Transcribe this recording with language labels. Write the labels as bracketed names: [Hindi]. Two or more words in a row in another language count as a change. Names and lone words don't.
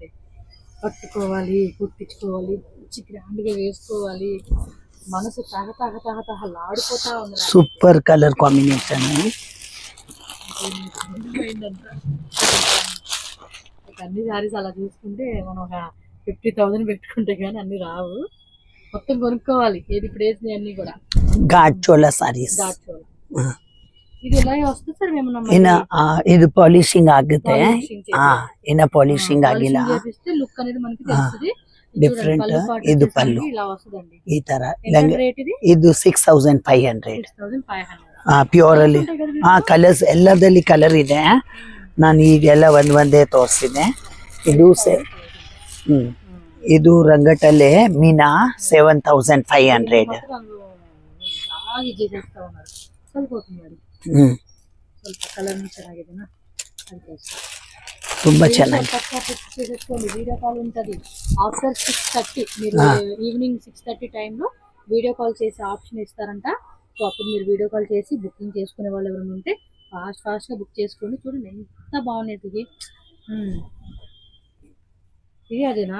[Telugu] పట్టుకోవాలి, కుట్టించుకోవాలి, మంచి గ్రాండ్ గా వేసుకోవాలి, మనసు తహతహలాడిపోతా ఉంది. [English] super colour combination. [Telugu] అన్ని శారీస్ అలా చూసుకుంటే మనం ఒక 50,000 పెట్టుకుంటే గానీ అన్ని రావు. మొత్తం కొనుక్కోవాలి. ఏది ఇప్పుడు వేసినాయి అన్ని కూడా ಘಾಟ್ ಚೋಲಾ ಸಾರೀಸ್. ఇది ఎలా వస్తుంది ಸರ್? మేము [Kannada] ಇನ್ನ ಇದು ಪಾಲಿಶಿಂಗ್ ಆಗುತ್ತೆ. ಇನ್ನ ಪಾಲಿಶಿಂಗ್ ಆಗಿಲ್ಲ. [Telugu] ಲುಕ್ అనేది మనకి తెలుస్తుంది. డిఫరెంట్. ఇది పళ్ళు ఇలా వస్తుందండి ఈ ತರ. రేట్ ఇది? [Kannada] ಇದು 6500. 6500 ಪ್ಯೂರ್ ಅಲ್ಲಿ ಕಲರ್ಸ್ ಎಲ್ಲದಲ್ಲಿ ಕಲರ್ ಇದೆ. ನಾನು ಈಗೆಲ್ಲ ಒಂದೇ ತೋರಿಸಿದೆ. ಇದು ರಂಗಟಲ್ಲೇ ಮೀನಾ 7500. ತುಂಬಾ ಚೆನ್ನಾಗಿ [English] video call [Telugu] ఉంటుంది. ఆఫ్టర్ 6:30 మీరు ఈవినింగ్ 6:30 టైంలో [English] video call [Telugu] చేసి ఆప్షన్ ఇస్తారంట. సో అప్పుడు మీరు [English] video call [Telugu] చేసి బుకింగ్ చేసుకునే వాళ్ళు ఎవరైనా ఉంటే ఫాస్ట్ గా బుక్ చేసుకోండి. చూడండి ఎంత బాగున్నాయి. ఇది అదేనా